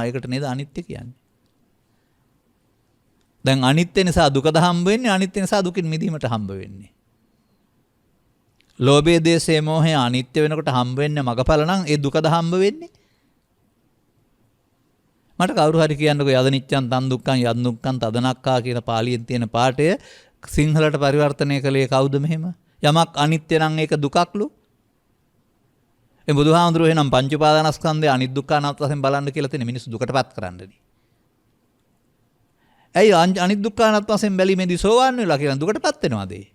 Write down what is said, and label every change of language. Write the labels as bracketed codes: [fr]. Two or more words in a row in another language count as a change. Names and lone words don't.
[si] ඒකට නේද අනිත්‍ය කියන්නේ. දැන් අනිත්‍ය නිසා දුකද හම්බ වෙන්නේ, අනිත්‍ය නිසා දුකින් මිදීමට හම්බ වෙන්නේ. ලෝභය, දේශය, මෝහය අනිත්‍ය වෙනකොට හම්බ වෙන්නේ මගඵල නම් ඒ දුකද හම්බ වෙන්නේ? මට කවුරු හරි කියන්නකෝ [pi] යදනිච්ඡන් තන් දුක්ඛං යද් දුක්ඛං තදනක්ඛා [si] කියන පාලියෙන් තියෙන පාඩය සිංහලට පරිවර්තනය කළේ කවුද මෙහෙම? යමක් අනිත්‍ය නම් ඒක දුකක්ලු. ඒ බුදුහාමුදුරුවෝ එහෙනම් පංච උපාදානස්කන්ධය අනිත් දුක්ඛ අනාත්ම වශයෙන් බලන්න කියලා තියෙන මිනිස්සු දුකටපත් කරන්නනේ. ඇයි අනිත් දුක්ඛ අනාත්ම වශයෙන් බැලීමේදී සෝවාන් වෙලා කියලා දුකටපත් වෙනවද?